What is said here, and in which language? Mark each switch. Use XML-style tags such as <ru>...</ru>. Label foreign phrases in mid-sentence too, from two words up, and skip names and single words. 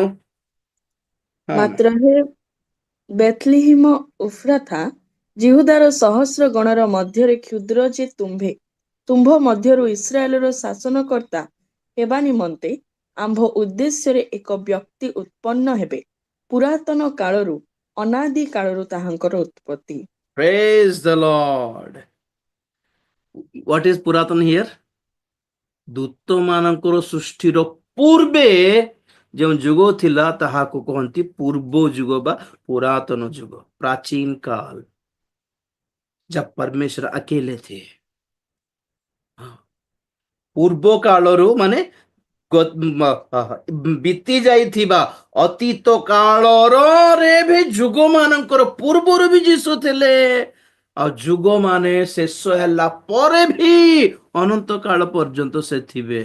<or>ମାତ୍ର ହେ ବେଥଲିହିମ ଉଫ୍ରାଥା, ଜିହୁଦାର ସହସ୍ର ଗଣର ମଧ୍ୟରେ କ୍ଷୁଦ୍ର ଯେ ତୁମ୍ଭ ମଧ୍ୟରୁ ଇସ୍ରାଏଲର ଶାସନକର୍ତ୍ତା ହେବା ନିମନ୍ତେ ଆମ୍ଭ ଉଦ୍ଦେଶ୍ୟରେ ଏକ ବ୍ୟକ୍ତି ଉତ୍ପନ୍ନ ହେବେ। ପୁରାତନ କାଳରୁ, ଅନାଦି କାଳରୁ ତାହାଙ୍କର ଉତ୍ପତ୍ତି।</or> <en>Praise the Lord. What is ପୁରାତନ here?</en> <or>ଦୂତ ମାନଙ୍କର ସୃଷ୍ଟିର ପୂର୍ବେ ଯେଉଁ ଯୁଗ ଥିଲା ତାହାକୁ କହନ୍ତି ପୂର୍ବ ଯୁଗ ବା पुरातन ଯୁଗ,</or> <hi>प्राचीन काल, जब परमेश्वर अकेले थे।</hi> <or>ପୂର୍ବ କାଳରୁ ମାନେ ବିତି ଯାଇଥିବା ଅତୀତ କାଳରରେ ବି ଯୁଗ ମାନଙ୍କର ପୂର୍ବରୁ ବି ଯୀଶୁ ଥିଲେ, ଆଉ ଯୁଗ ମାନେ ଶେଷ ହେଲା ପରେ ବି ଅନନ୍ତ କାଳ ପର୍ଯ୍ୟନ୍ତ ସେ ଥିବେ।</or>